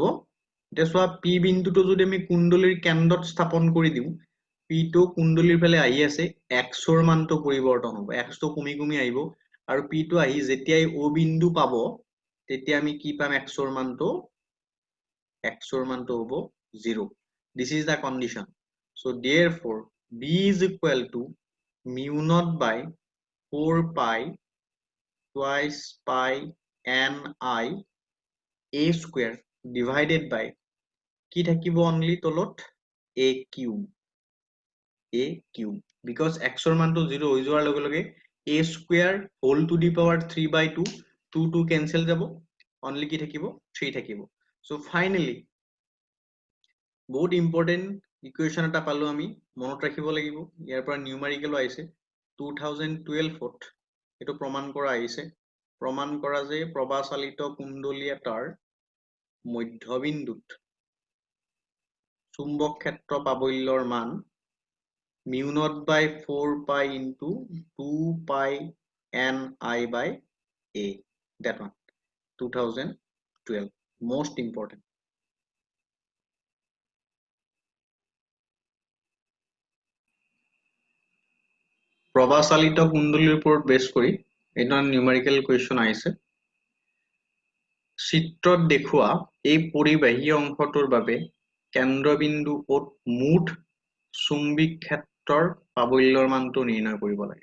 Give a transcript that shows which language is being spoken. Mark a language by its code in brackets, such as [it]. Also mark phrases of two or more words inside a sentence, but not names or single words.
[as] এতিয়া চোৱা পি বিন্দুটো যদি আমি কুণ্ডলীৰ কেন্দ্ৰত স্থাপন কৰি দিওঁ, পি টো কুণ্ডলীৰ ফালে আহি আছে, এক্সৰ মানটো পৰিৱৰ্তন হ'ব, এক্সটো কমি কমি আহিব আৰু পি টো আহি যেতিয়াই ও বিন্দু পাব তেতিয়া আমি কি পাম? এক্সৰ মানটো হ'ব 0. [en] This is the condition. So therefore b is equal to mu naught by 4 pi twice pi n I a square divided by [as] কি থাকিব [en] only তলত a cube because x [as] ৰ মানটো 0 হৈ যোৱাৰ লগে লগে [en] a square whole to the power 3 by 2 2 cancel যাব, only [as] কি থাকিব? 3 থাকিব। [en] So finally [as] বহুত [en] important equation [as] এটা পালো আমি, মনত ৰাখিব লাগিব, ইয়াৰ পৰা নিউমাৰিকেল আহিছে 2012ত এটো প্ৰমাণ কৰা আহিছে, প্ৰমাণ কৰা যে প্ৰবাহচালিত কুণ্ডলী এটাৰ মধ্যবিন্দুত চুম্বক ক্ষেত্ৰ প্ৰাবল্যৰ মান [en] mu naught by 4 pi into 2 pi n I by a, that one 2012 most important. [as] প্ৰবাহচালিত কুণ্ডলীৰ ওপৰত বেছ কৰি এটা [en] numerical question [as] আহিছে, চিত্ৰত দেখুওৱা এই পৰিবাহী অংশটোৰ বাবে কেন্দ্ৰবিন্দু ক'ত মুঠ চুম্বিক ক্ষেত্ৰৰ প্ৰাবল্যৰ মানটো নিৰ্ণয় কৰিব লাগে।